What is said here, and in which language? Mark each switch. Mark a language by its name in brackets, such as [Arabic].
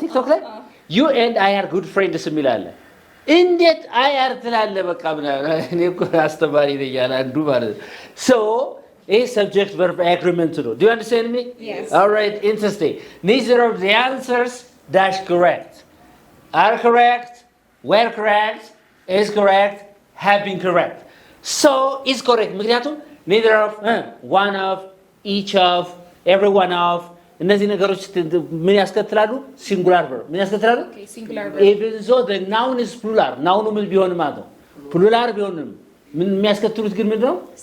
[Amharic] ቲክቶክ ላይ [English] you and I are good friends [Amharic] የሚላል። እንዴት I are ትላለህ? በቃ እኔ እኮ አስተማሪ ነኝ ያለ አንዱ ማለት ነው። [English] so a subject verb agreement [Amharic] ነው። [English] do you understand me? Yes. all right, interesting. neither of the answers dash correct. are correct, were correct, is correct, have been correct. so is correct ምክንያቱም neither of, one of, each of, every one of [Amharic] እነዚህ ነገሮች ምን ያስከትላሉ? ሲንጉላር ቨርብ ምን ያስከትላሉ? ሲንጉላር [English] even though the noun is plural [Amharic] ናውኑ ምን ቢሆንም ማለት ነው ፕሉራል ቢሆንም ምን የሚያስከትሉት ግን ምንድን ነው?